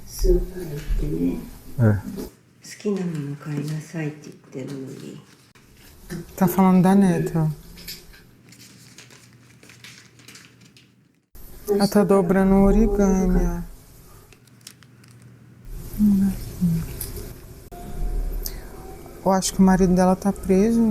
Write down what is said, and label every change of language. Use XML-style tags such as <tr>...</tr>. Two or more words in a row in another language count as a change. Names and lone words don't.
<ja>スーパー行ってね</ja> <pt>É.</pt> <ja>好きなもの買いなさいって言ってるのに</ja> <pt>Tá falando da neta, ó. Ela tá dobrando o origami, ó. Eu acho que o marido dela tá preso.</pt>